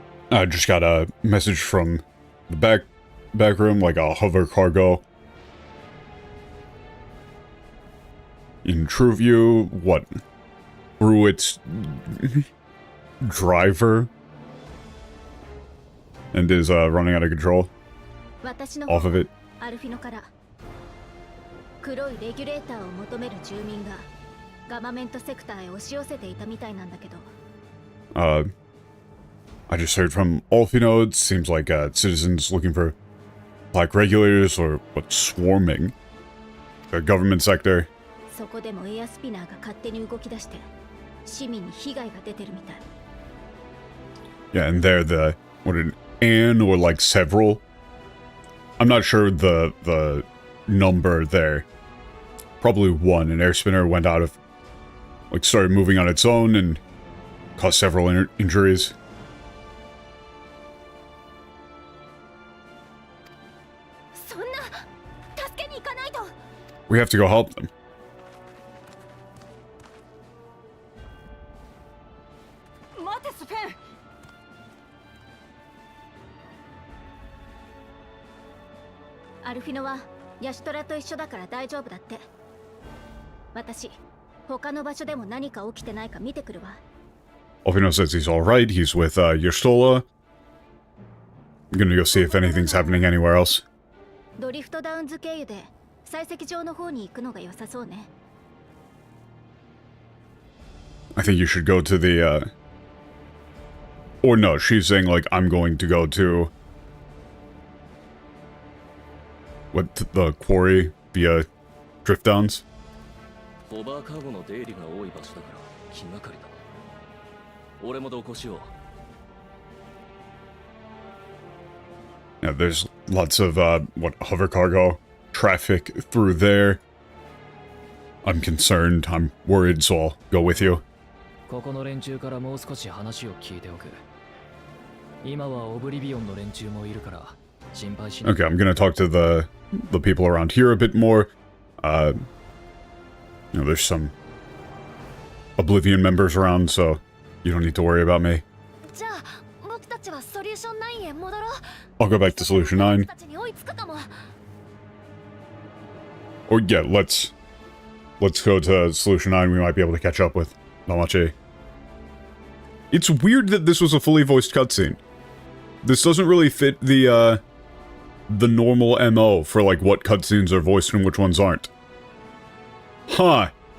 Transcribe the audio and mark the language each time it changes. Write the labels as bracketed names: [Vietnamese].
[English] I just got a message from the back room, like a hover cargo. In true view, what? Through its driver? And is running out of control. Off of it. [Japanese] アルフィノから黒いレギュレーターを求める住民がガバメントセクターへ押し寄せていたみたいなんだけど。 [English] I just heard from Alfino. It seems like citizens looking for black regulators or what, swarming the government sector. [Japanese] そこでもエアスピナーが勝手に動き出して市民に被害が出てるみたい。 [English] Yeah, and they're an or like several. I'm not sure the number there. Probably one. An air spinner went out of, like, started moving on its own and caused several injuries. [Japanese] そんな助けに行かないと。 [English] We have to go help them. [Japanese] 待てスペン。アルフィノはヤシトラと一緒だから大丈夫だって。私他の場所でも何か起きてないか見てくるわ。 [English] Alfino says he's alright. He's with Yerstola. I'm gonna go see if anything's happening anywhere else. [Japanese] ドリフトダウンズ経由で採石場の方に行くのが良さそうね。 [English] I think you should go to the, Or no, she's saying, like, I'm going to go to... What, the quarry via drift downs? [Japanese] ホバーカーゴの出入りが多い場所だから気がかりだ。俺も同行しよう。 [English] Yeah, there's lots of, hover cargo traffic through there. I'm concerned, I'm worried, so I'll go with you. [Japanese] ここの連中からもう少し話を聞いておく。今はオブリビオンの連中もいるから心配しない。 [English] Okay, I'm gonna talk to the people around here a bit more. There's some Oblivion members around, so you don't need to worry about me. [Japanese] じゃあ僕たちはソリューション9へ戻ろう。 [English] I'll go back to Solution 9. [Japanese] たちに追いつくかも。 [English] Or yeah, let's go to Solution 9. We might be able to catch up with Namache. It's weird that this was a fully voiced cutscene. This doesn't really fit the normal MO for like what cutscenes are voiced and which ones aren't. Huh.